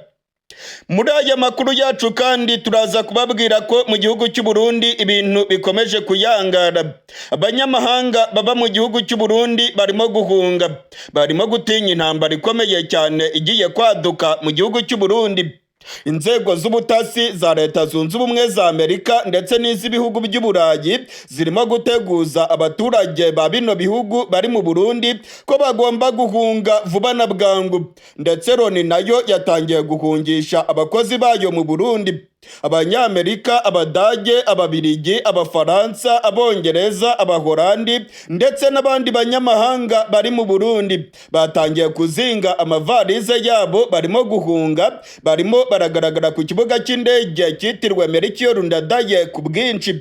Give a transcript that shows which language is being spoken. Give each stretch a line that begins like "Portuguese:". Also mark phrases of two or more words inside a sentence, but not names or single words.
Kinyarwanda: Muri aya makuru yacu kandi turaza kubabwira ko mu gihugu cy'u Burundi ibintu bikomeje kuyangara. Abanyamahanga baba mu gihugu cy'u Burundi barimo guhunga, barimo gutinya intambara ikomeye cyane igiye kwaduka mu gihugu cy'u Burundi. inzego z'ubutasi za Leta Zunze Ubumwe za Amerika ndetse n'iz'ibihugu by'Uburayi zirimo guteguza abaturage ba bino bihugu bari mu Burundi ko bagomba guhunga vuba na bwangu, ndetse Loni nayo yatangiye guhungisha abakozi bayo mu Burundi. Abanyamerika, Abadage, Ababiligi, Abafaransa, Abongereza, Abahorandi ndetse n'abandi banyamahanga bari mu Burundi batangiye kuzinga amavalize yabo, barimo guhunga, barimo baragaragara ku kibuga cy'indege cyitiriwe Melchior Ndadaye ku bwinshi.